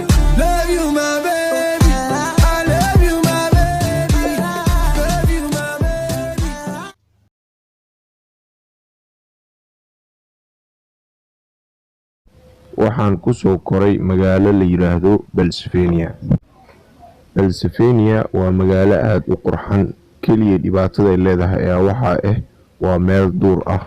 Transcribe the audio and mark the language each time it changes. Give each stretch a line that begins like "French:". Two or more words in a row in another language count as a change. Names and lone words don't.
English: Love you, my baby. I love you, my baby. Love you, my baby.
Somali: waxaan ku soo koray magaalo la yiraahdo Pennsylvania. Pennsylvania waa magaalo aad u qurxan, kaliya dhibaatada ay leedahay ayaa waxa waa meel duur ah.